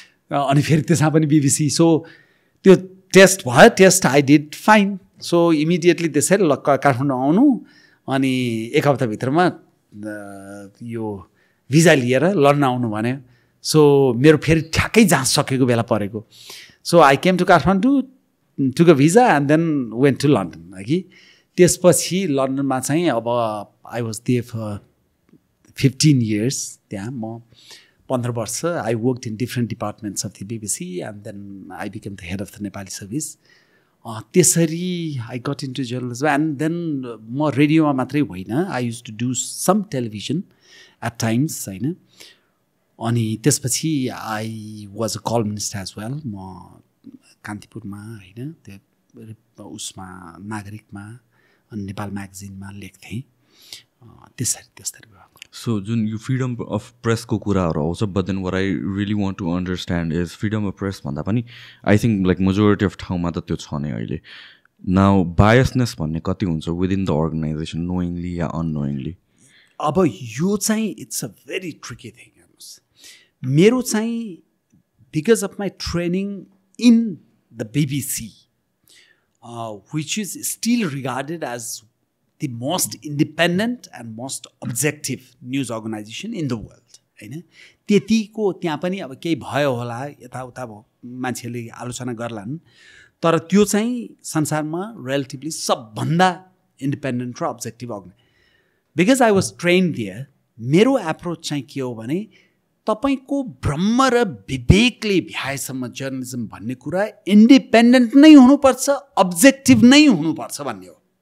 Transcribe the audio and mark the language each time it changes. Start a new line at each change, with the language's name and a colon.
Nepali: अनि फेरि त्यसमा पनि BBC। सो त्यो टेस्ट भयो, test
English: I did fine.
Nepali: So immediately त्यसरी ल काठमाडौँ आउनु, अनि 1 हप्ताभित्रमा यो भिजा लिएर लन्डन आउनु भन्यो। सो मेरो फेरि ठ्याक्कै जाँच सकेको बेला परेको।
English: So I came to Kathmandu, took a visa and then went to London है कि।
Nepali: त्यसपछि लन्डनमा चाहिँ अब
English: I was there for 15 years।
Nepali: त्यहाँ म 15 वर्ष
English: I worked in different departments of the BBC and then I became the head of the Nepali service. त्यसरी I got into journalism. And then
Nepali: म रेडियोमा मात्रै होइन,
English: I use to do some television at times होइन। अनि त्यसपछि I was a columnist as well.
Nepali: म कान्तिपुरमा होइन, त्यो उसमा नागरिकमा अनि नेपाल म्यागजिनमा लेख्थेँ। त्यसरी भयो। सो जुन यो फ्रिडम अफ प्रेसको कुराहरू आउँछ,
English: but then what I really want to understand is freedom of press भन्दा पनि I think like majority of
Nepali: ठाउँमा त त्यो छ नै अहिले।
English: now biasness
Nepali: भन्ने कति हुन्छ
English: Within the organization, knowingly या unknowingly?
Nepali: अब यो चाहिँ
English: It's a very tricky thing.
Nepali: हेर्नुहोस्, मेरो चाहिँ
English: Because of my training in the BBC, which is still regarded as the most independent and most objective news organization in the world हैन।
Nepali: त्यतिको त्यहाँ पनि अब केही भयो होला, यताउता मान्छेले आलोचना गर्लान्, तर त्यो चाहिँ संसारमा रिलेटिभली सबभन्दा इन्डिपेन्डेन्ट र objective organisation.
English: because I was trained there,
Nepali: मेरो एप्रोच चाहिँ के हो भने तपाईको ब्रह्म र विवेकले भ्याएसम्म जर्नलिजम भन्ने कुरा इन्डिपेन्डेन्ट नै हुनुपर्छ, अब्जेक्टिभ नै हुनुपर्छ भन्ने हो।